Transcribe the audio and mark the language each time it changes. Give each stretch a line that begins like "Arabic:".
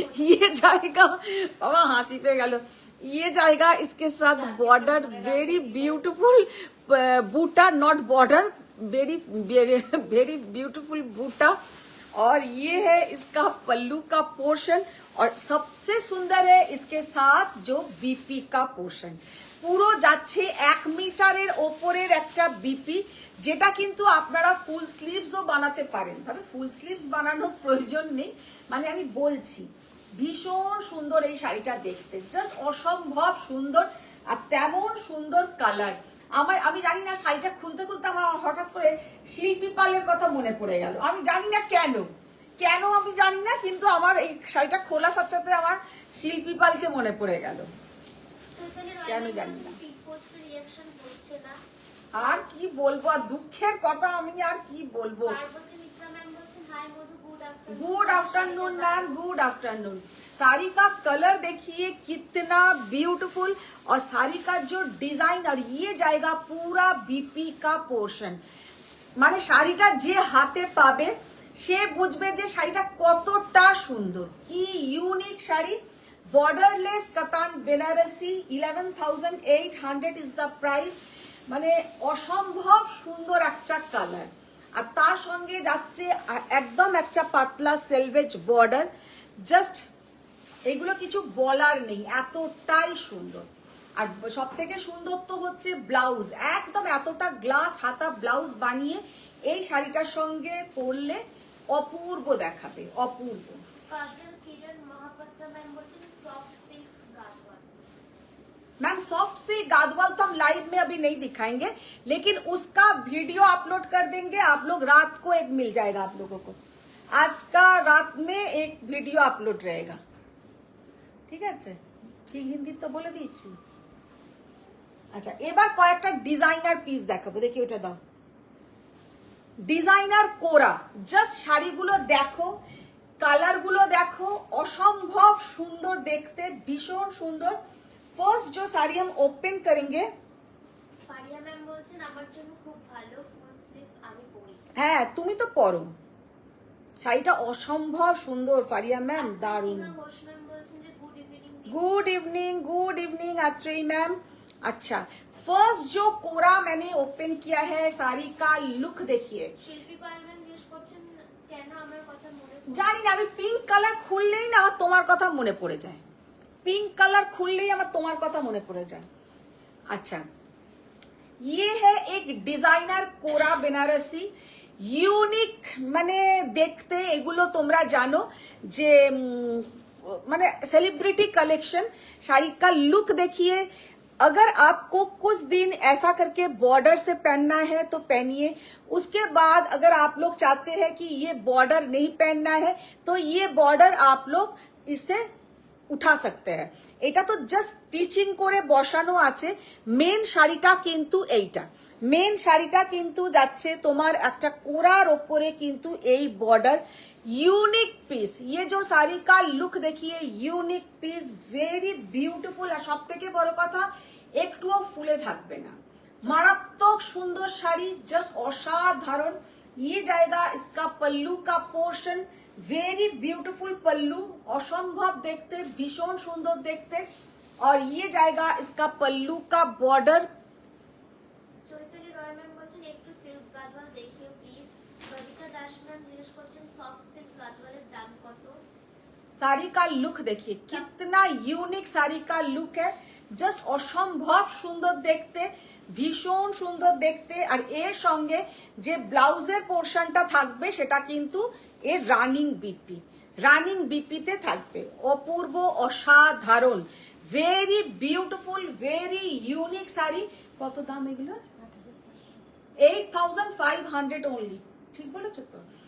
Hindi: ये जाएगा, बाबा हंसी पे गलो, ये जाएगा इसके साथ border, very beautiful Buta, not border, very very beautiful बूटा। और ये है इसका पल्लू का पोर्शन, और सबसे सुंदर है इसके साथ जो बीपी का पोर्शन,
Bangla: পুরো যাচ্ছে 1 মিটারের ওপরের একটা বিপি, যেটা কিন্তু আপনারা ফুল স্লিভসও বানাতে পারেন। তবে ফুল স্লিভস বানানোর প্রয়োজন নেই, মানে আমি বলছি ভীষণ সুন্দর এই শাড়িটা দেখতে, জাস্ট অসম্ভব সুন্দর, আর তেমন সুন্দর কালার। আমি জানি না, শাড়িটা খুলতে খুলতে আমার হঠাৎ করে শিল্পী পালের কথা মনে পড়ে গেল। আমি জানি না কেন আমি জানি না, কিন্তু আমার এই শাড়িটা খোলার সাথে সাথে আমার শিল্পী পালকে মনে পড়ে গেল, কেন জানি না। পিঙ্ক পোস্টার রিঅ্যাকশন করছে না। আর কি বলবো, আর দুঃখের কথা, আমি আর কি বলবো। পার্বতী মিত্রা ম্যাম বলছেন হাই মধু good afternoon.
Hindi: Good afternoon ma'am, good afternoon. Sari का कलर देखिए कितना ब्यूटीफुल, और साड़ी का जो डिजाइन, और ये जाएगा पूरा बीपी का पोर्शन,
Bangla: মানে শাড়িটা যে হাতে পাবে সে বুঝবে যে শাড়িটা কতটা সুন্দর, কি ইউনিক শাড়ি। বর্ডারলেস কাতান বেনারসি, 11,800 ইজ দ্য প্রাইস, মানে অসম্ভব সুন্দর একটা কালার। আর তার সঙ্গে যাচ্ছে একদম একটা পাতলা সেলভেজ বর্ডার, জাস্ট এগুলো কিছু বলার নেই, এতটাই সুন্দর। আর সব থেকে সুন্দর তো হচ্ছে ব্লাউজ, একদম এতটা গ্লাস হাতা ব্লাউজ বানিয়ে এই শাড়িটার সঙ্গে পরলে অপূর্ব দেখাবে, অপূর্ব। কাজল কিরণ মহাপাত্র ম্যাম বলছেন soft silk Gadwal.
Hindi: Ma'am soft silk गादवाल तो हम लाइव में अभी नहीं दिखाएंगे, लेकिन उसका वीडियो अपलोड कर देंगे आप लोग, रात को एक मिल जाएगा आप लोगों को, आज का रात में एक वीडियो अपलोड रहेगा,
Bangla: ঠিক আছে? ঠিক হিন্দি তো বলে দিয়েছি। আচ্ছা, এবার কয়েকটা ডিজাইনার পিস দেখাবো, দেখি ওটা দাও। ডিজাইনার কোরা, জাস্ট শাড়িগুলো দেখো, কালারগুলো দেখো, অসম্ভব সুন্দর দেখতে, ভীষণ সুন্দর।
Hindi: फर्स्ट जो साड़ी हम ओपन करेंगे,
Bangla: পারিয়া ম্যাম বলছেন আমার জন্য খুব ভালো, ফুল স্লিভ আমি পরি। হ্যাঁ তুমি তো পরো, শাড়িটা অসম্ভব সুন্দর ফারিয়া ম্যাম, দারুণ। ঘোষ ম্যাম বলছেন যে good evening.
Hindi: Good evening अत्रेई ma'am. अच्छा, फर्स्ट जो कोरा मैंने ओपन किया है, साड़ी का लुक देखिए।
Bangla: শিল্পী পাল ম্যাম জিজ্ঞেস করছেন কেন আমার কথা মনে পড়ে। জানি না, আমি পিঙ্ক কালার খুললেই না তোমার কথা মনে পড়ে যায়, पिंक कलर खुललेই আমার তোমার কথা মনে পড়ে যায়।
Hindi: अच्छा, ये है एक डिजाइनर कोरा बनारसी,
Bangla: ইউনিক মানে দেখতে, এগুলো তোমরা জানো যে মানে सेलिब्रिटी कलेक्शन।
Hindi: साड़ी का लुक देखिए, अगर आपको कुछ दिन ऐसा करके बॉर्डर से पहनना है तो पहनिए। उसके बाद अगर आप लोग चाहते हैं कि ये बॉर्डर नहीं पहनना है तो ये बॉर्डर आप लोग इससे উঠা सकते हैं।
Bangla: এটা তো জাস্ট স্টিচিং করে বসানো আছে। মেন শাড়িটা কিন্তু এইটা, মেন শাড়িটা কিন্তু যাচ্ছে তোমার একটা কোরার ওপরে কিন্তু এই বর্ডার।
Hindi: यूनिक पीस, ये जो साड़ी का लुक देखिए, यूनिक पीस, वेरी ब्यूटीफुल।
Bangla: আর সব থেকে বড় কথা একটুও ফুলে থাকবে না, মারাত্মক সুন্দর শাড়ি, জাস্ট অসাধারণ।
Hindi: ये जाएगा इसका पल्लू का पोर्शन, वेरी ब्यूटीफुल पल्लू,
Bangla: असंभव देखते, भीषण सुंदर देखते।
Hindi: और ये जाएगा इसका पल्लू का बॉर्डर।
Bangla: চৈতালি রয় ম্যাম বলছেন একটু সিল্ক গাদওয়াল দেখিও প্লিজ। কবিতা দাস ম্যাম জিজ্ঞেস করছেন সফট সিল্ক গাদওয়ালের দাম কত?
Hindi: साड़ी का लुक देखिए, कितना यूनिक साड़ी का लुक है,
Bangla: জাস্ট অসম্ভব সুন্দর দেখতে,
Hindi: ভীষণ সুন্দর দেখতে।
Bangla: আর এর সঙ্গে যে ব্লাউজের পোর্শনটা থাকবে সেটা কিন্তু এর রানিং বিপিতে থাকবে। অপূর্ব, অসাধারণ, very beautiful, very unique sari. কত দাম এগুলোর? 8500 অনলি। ঠিক বলেছো তো?